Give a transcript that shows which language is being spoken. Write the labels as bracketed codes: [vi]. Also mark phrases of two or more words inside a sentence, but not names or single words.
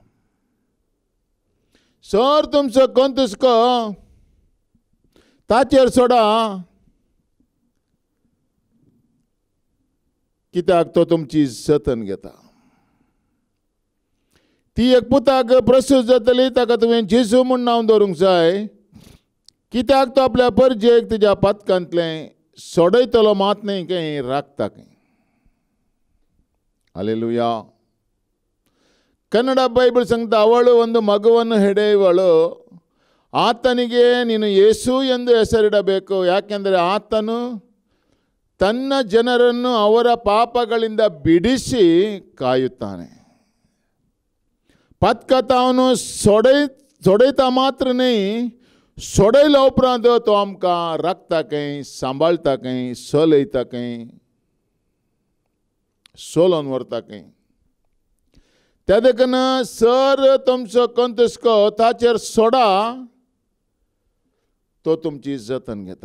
[kok] सर तुमचो कंतुस्को ताचेर सोडा, कित्याक तो तुमची जतन घेता. ती एक पुताक प्रसूत जातली ताका तुवें जेजू म्हूण नांव दवरूंक जाय, कित्याक तो आपल्या परजेक तुज्या पातकांतलें सोडयतलो मात न्ही खंय राखता खंय. हालेलुया. [kn] ಕನ್ನಡ ಬೈಬಲ್ ಸಂಗತ ಅವಳು ಒಂದು ಮಗುವನ್ನು ಹೆಡೆಯುವಳು, ಆತನಿಗೆ ನೀನು ಯೇಸು ಎಂದು ಹೆಸರಿಡಬೇಕು, ಯಾಕೆಂದರೆ ಆತನು ತನ್ನ ಜನರನ್ನು ಅವರ ಪಾಪಗಳಿಂದ ಬಿಡಿಸಿ ಕಾಯುತ್ತಾನೆ. [kok] पतकता ಅವನು सोडयता मात्र नाही, सोडयल्या उपरांत तो आमकां राखता खंय, सांबाळता खंय, चलयता खंय, सोलोन व्हरता खंय. त्या देखून सर तुमचो कंतुस्को ताचेर सोडा, तो तुमची जतन घेता.